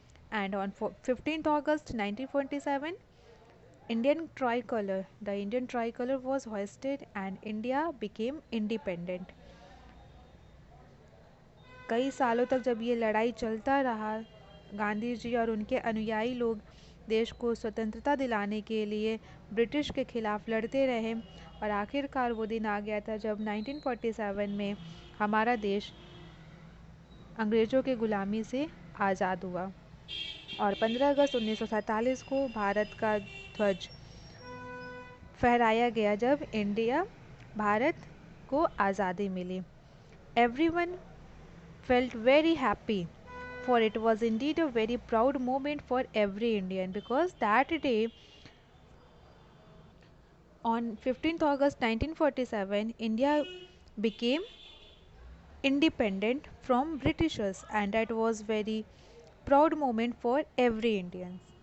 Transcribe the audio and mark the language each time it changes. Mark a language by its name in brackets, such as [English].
[English] And on 15th August 1947, the Indian tricolor was hoisted and India became independent. [Hindi] कई सालों तक जब ये लड़ाई चलता रहा, गांधी जी और उनके अनुयायी लोग देश को स्वतंत्रता दिलाने के लिए ब्रिटिश के खिलाफ लड़ते रहे और आखिरकार वो दिन आ गया था जब 1947 में हमारा देश अंग्रेज़ों के गुलामी से आज़ाद हुआ. और 15 अगस्त 1947 को भारत का ध्वज फहराया गया जब भारत को आज़ादी मिली. [English] Everyone felt very happy, for it was indeed a very proud moment for every Indian, because that day on 15th August 1947 India became independent from Britishers, and that was very proud moment for every Indian.